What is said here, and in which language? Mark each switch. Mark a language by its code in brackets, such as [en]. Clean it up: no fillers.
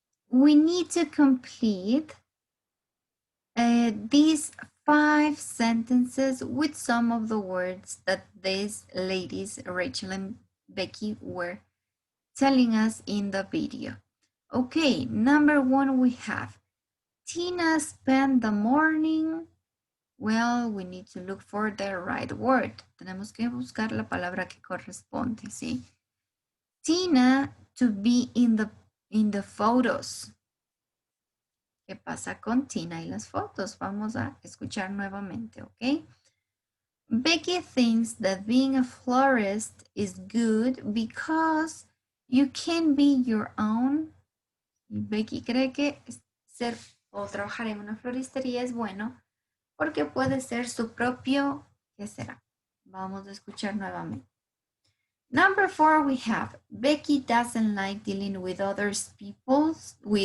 [en] We need to complete these 5 sentences with some of the words that these ladies, Rachel and Becky, were telling us in the video. Okay, number 1 we have, Tina spent the morning. Well, we need to look for the right word. [es] Tenemos que buscar la palabra que corresponde, ¿sí? [en] Tina to be in the photos. [es] ¿Qué pasa con Tina y las fotos? Vamos a escuchar nuevamente, [en] ¿ok? Becky thinks that being a florist is good because you can be your own. [es] Becky cree que ser o trabajar en una floristería es bueno porque puede ser su propio, ¿qué será? Vamos a escuchar nuevamente. [en] Number 4 we have, Becky doesn't like dealing with other people's.